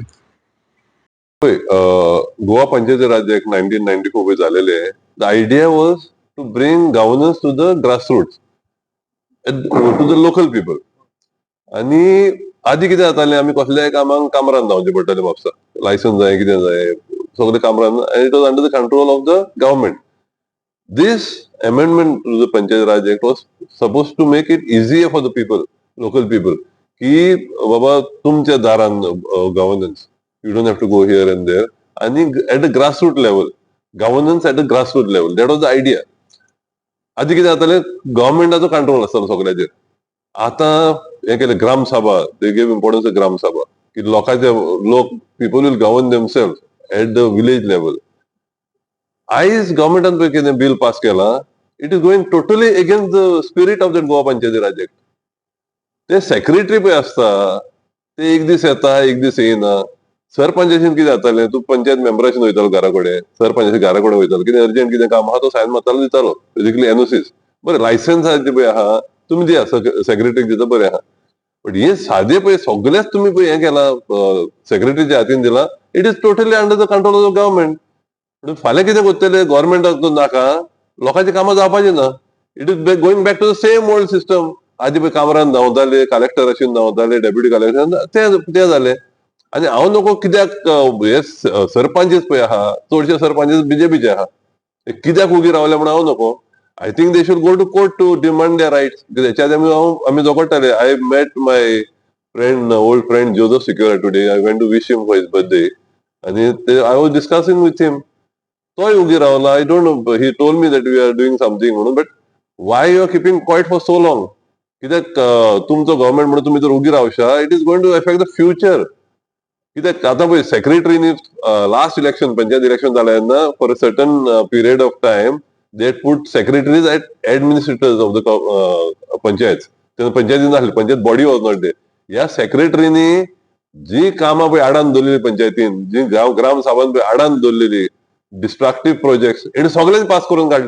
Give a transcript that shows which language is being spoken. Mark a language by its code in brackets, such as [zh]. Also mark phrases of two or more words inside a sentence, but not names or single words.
[kok] पळय, गोवा पंचायती राज ऍक्ट 1994 पळय झालेले. [en] The idea was to bring governance to the grassroots, to the local people. [kok] आणि आधी कितें जातालें, आमी कसल्याय कामाक कामरान धांवचें पडटालें म्हापसा. [en] लायसन्स जाय, कितें जाय, सगळें कामरान, आनी it was under the control of the government. This amendment to the Panchayat Raj Act was supposed to make it easier for the people, local people, [kok] की बाबा तुमच्या दारान गव्हर्नन्स, [en] You don't have to go here and there. आणि at a grassroot level, governance at a grassroot level, that was the idea. [kok] आधी कितें जातालें, गव्हर्नमेंटाचो कंट्रोल आसतालो सगळ्याचेर. [en] आता हे केले ग्रामसभा, they give importance to ग्रामसभा, की लोकांचे people will govern themselves at the village level. [kok] आयज गव्हर्नमेंटान पळय कितें बिल पास केला, [en] It is going totally against the spirit of that गोवा पंचायती राज ऍक्ट. [kok] ते सेक्रेटरी पळय आसता, ते एक दीस येता, एक दीस येयना. सरपंचाशीन कितें जातालें, तूं पंचायत मेंबराशीन वयतालो घरा कडेन, सरपंचाच्या घरा कडेन वयतालो, कितें अर्जंट कितें काम आहा तो सायन मारतालो, दितालो, [en] basically NOCs. [kok] बरें, लायसन्स पळय आहा तुमी दिया, सेक्रेटरीक दिता, बरें आहा. बट हे सादे पळय सगळेच तुम्ही पळय हें केला, सेक्रेटरीच्या हातीन दिला. [en] It is totally under the control of the government. [kok] फाल्यां कितें करतले, गव्हर्नमेंटाक नाका, लोकांची कामां जावपाची ना. [en] It is going back to the same old system. [kok] आधी पळय कामरान धांवताले, कलेक्टराशीन धांवताले, [en] deputy collector, [kok] ते जालें. आनी हांव नको कित्याक, हे सरपंच पळय आहा, चडशे सरपंच बीजेपीचे आहा, कित्याक उगी रावले म्हणून हांव नको. [en] I think they should go to court to demand their rights. [kok] हेच्या आमी झगडटाले. [en] I met my friend, old friend जोझफ सिक्युरा today. I went to wish him for his birthday. आणि I was discussing with him. [kok] तोय उगी रावला. [en] I don't know, he told me that we are doing something म्हणून. But why you are keeping quiet for so long? [kok] कित्याक तुमचो गव्हर्नमेंट म्हणून तुम्ही जर उगी रावशा, [en] It is going to affect the future. कित्याक आतां पळय, सेक्रेटरीनी लास्ट इलेक्शन, पंचायत इलेक्शन जालें तेन्ना, फॉर अ सर्टन पिरियड ऑफ टायम दे पुट सेक्रेटरीज एट एडमिनिस्ट्रेटर्स ऑफ द पंचायत. [kok] तेन्ना पंचायती नासली, [en] Panchayat body was not there. [kok] ह्या सेक्रेटरीनी जी कामां पळय आडान दवरलेली पंचायतीन, जी ग्राम सभान पळय आडान दवरलेली, [en] destructive projects, [kok] हे सगळेच पास करून काडले.